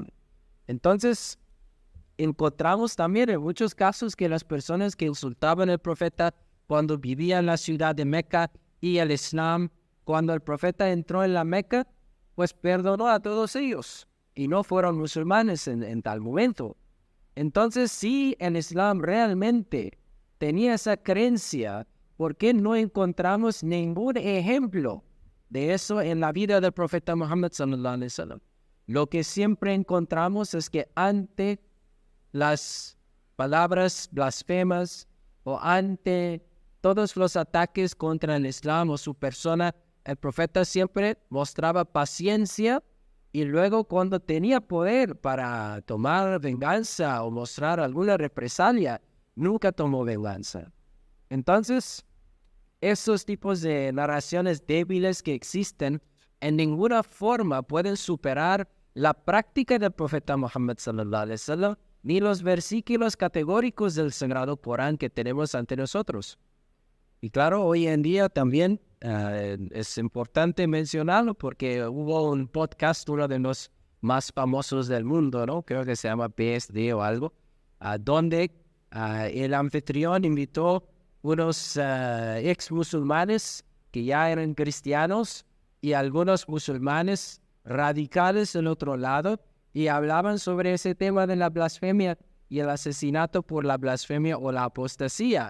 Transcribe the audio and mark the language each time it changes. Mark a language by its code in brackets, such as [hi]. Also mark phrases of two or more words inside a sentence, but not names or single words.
[es] Entonces, encontramos también en muchos casos que las personas que insultaban al profeta cuando vivía en la ciudad de Meca y el Islam, cuando el profeta entró en la Meca, pues perdonó a todos ellos y no fueron musulmanes en tal momento. Entonces, si el Islam realmente tenía esa creencia, ¿por qué no encontramos ningún ejemplo de eso en la vida del profeta Muhammad [ar] صلى الله عليه وسلم? [es] Lo que siempre encontramos es que ante las palabras blasfemas o ante todos los ataques contra el Islam o su persona, el profeta siempre mostraba paciencia y luego cuando tenía poder para tomar venganza o mostrar alguna represalia, nunca tomó venganza. Entonces, esos tipos de narraciones débiles que existen en ninguna forma pueden superar la práctica del profeta Muhammad [ar] صلى الله عليه وسلم [es] ni los versículos categóricos del Sagrado Corán que tenemos ante nosotros. Y claro, hoy en día también es importante mencionarlo porque hubo un podcast, uno de los más famosos del mundo, ¿no? Creo que se llama PSD o algo, donde el anfitrión invitó unos ex musulmanes que ya eran cristianos y algunos musulmanes radicales del otro lado y hablaban sobre ese tema de la blasfemia y el asesinato por la blasfemia o la apostasía.